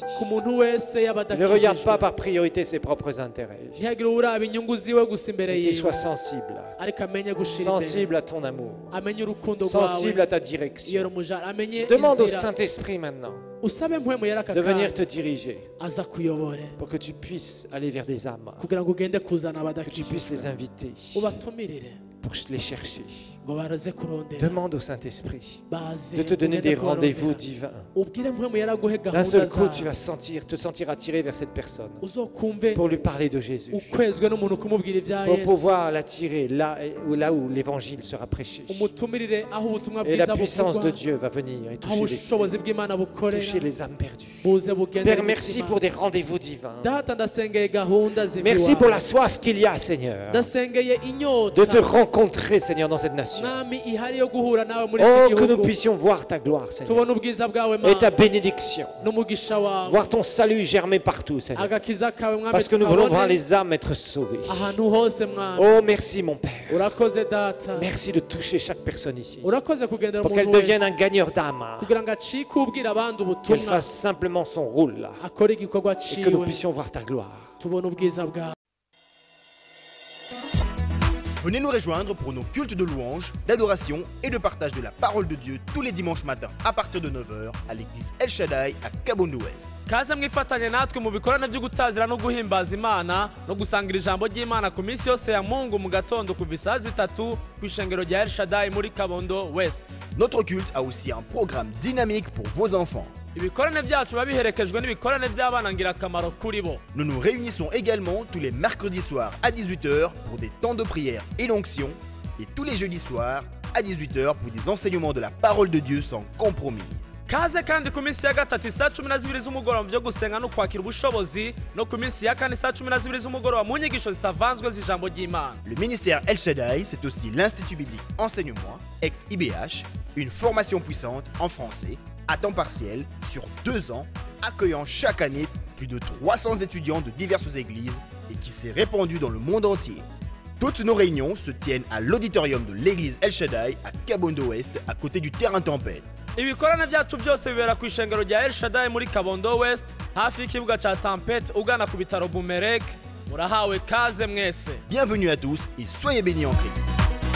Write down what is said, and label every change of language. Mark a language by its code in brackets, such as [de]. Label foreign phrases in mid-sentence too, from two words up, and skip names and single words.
[rn] ku muntu wese [fr] ne regarde pas [rn] y'abadakijijwe [fr] par priorité ses propres intérêts. [rn] ntihagire uraba inyungu ziwe gusa imbere [fr] Et qu'il soit [rn] yiwe [fr] sensible. [rn] ariko amenye gushira imbere [fr] Sensible à ton amour. [rn] amenye urukundo [fr] Sensible [rn] rwawe [fr] à ta [rn] iyo [fr] direction. [rn] rumujara amenye [fr] Demande au [rn] inzira [fr] Saint-Esprit maintenant [rn] usabe mpwemu yari aka [fr] de venir [rn] kanya [fr] te diriger [rn] aza kuyobore [fr] pour que tu puisses aller vers des âmes, [rn] kugira ngo ugende kuzana [fr] que tu puisses les [rn] abadakijijwe [fr] inviter [rn] ubatumirire [fr] pour les chercher. [rn] ngo baraze kurondera [fr] Demande au Saint-Esprit [rn] baze [fr] de te donner [rn] ugende [fr] des rendez-vous [rn] kubarondera. [fr] divins. [rn] ubwire mpwemu yari aguhe [fr] D'un [rn] gahunda [fr] seul coup, [rn] zawe [fr] tu vas te sentir attiré vers cette personne [rn] uzokumve [fr] pour lui parler de Jésus, [rn] ukwezwe n'umuntu kumubwira ibya [fr] pour [rn] yesu [fr] pouvoir l'attirer là où l'évangile sera prêché. [rn] umutumirire aho ubutumwa [fr] Et la [rn] bwiza [fr] puissance de [rn] buvugwa [fr] Dieu va venir et [rn] aho [fr] toucher [rn] ubushobozi bw'imana bukorera [fr] les âmes perdues. [rn] buze bugendere [fr] Père, merci pour des rendez-vous divins. [rn] data ndasengeye gahunda ziva [fr] Merci [rn] iwawe. [fr] pour la soif qu'il y a, Seigneur, [rn] ndasengeye [fr] de te [rn] inyota [fr] rencontrer, Seigneur, dans cette nation. [rn] mwami ihari yo guhura nawe muri [fr] Oh, [rn] iki [fr] que nous [rn] gihugu [fr] puissions voir ta gloire, Seigneur, [rn] tubone ubwiza bwawe [fr] et ta [rn] mana [fr] bénédiction. [rn] n'umugisha wawe [fr] Voir ton salut germer partout, Seigneur. [rn] agakiza kawe mwami [fr] Parce que nous voulons voir [rn] tukabone [fr] les âmes être sauvées. [rn] ahantu hose mwami [fr] Oh, merci, mon Père. [rn] urakoze data [fr] Merci de toucher chaque personne ici. [rn] urakoze kugendera [fr] Pour qu'elle [rn] umuntu [fr] devienne un [rn] wese [fr] gagneur d'âme. [rn] kugira ngo acike ubwira abandi [fr] Qu'elle [rn] ubutumwa [fr] fasse simplement son rôle là. [rn] akore igikorwa [fr] Et que nous [rn] ciwe [fr] puissions voir ta gloire. [rn] tubone ubwiza bwawe. [fr] Venez nous rejoindre pour nos cultes de louange, d'adoration et de partage de la parole de Dieu tous les dimanches matins à partir de 9h à l'église El Shaddai à Kabondo Ouest. [rn] kaze mwifatanye natwe mu bikorane byo gutazira no guhimbaza imana no gusangira ijambo ry'imana ku minsi yose ya mungu mu gatondo kuva isaha 3 ku ishengero rya El Shaddai muri Kabondo West. [fr] Notre culte a aussi un programme dynamique pour vos enfants. [rn] ibikorane byacu biba biherekejwe n'ibikorane by'abana ngirakamaro kuri bo. [fr] Nous nous réunissons également tous les mercredis soirs à 18h pour des temps de prière et d'onction et tous les jeudis soirs à 18h pour des enseignements de la parole de Dieu sans compromis. [rn] kaze kandi ku minsi ya gatatu saa 12 z'umugoroba mu byo gusenga no kwakira ubushobozi no ku minsi ya kane saa 12 z'umugoroba mu nyigisho zitavanzwe z'ijambo ry'imana. [fr] Le ministère El Shaddai, c'est aussi l'Institut biblique Enseignement, ex-IBH, une formation puissante en français, à temps partiel sur 2 ans, accueillant chaque année plus de 300 étudiants de diverses églises et qui s'est répandu dans le monde entier. Toutes nos réunions se tiennent à l'auditorium de l'église El Shaddai à Kabondo Ouest, à côté du terrain Tempête. [rn] ibikorana byacu byose bibera ku ishengero rya El Shaddai muri Kabondo West hafi y'ikibuga ca Tempête ugana ku bitaro Bumerek. Murahawe kaze mwese. [fr] Bienvenue à tous et soyez bénis en Christ.